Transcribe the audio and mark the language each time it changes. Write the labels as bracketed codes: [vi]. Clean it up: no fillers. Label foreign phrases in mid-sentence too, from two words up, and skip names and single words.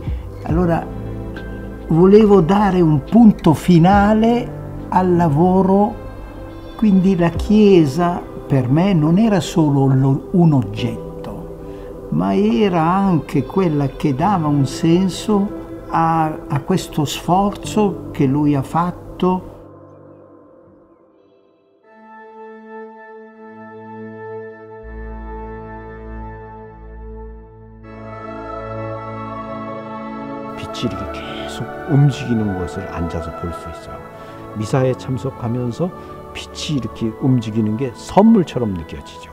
[it] Allora volevo dare un punto finale al lavoro, quindi la Chiesa per me non era solo un oggetto, ma era anche quella che dava un senso a questo sforzo che lui ha fatto. [ko] 빛이 이렇게 계속 움직이는 것을 앉아서 볼 수 있어요. 미사에 참석하면서 빛이 이렇게 움직이는 게 선물처럼 느껴지죠.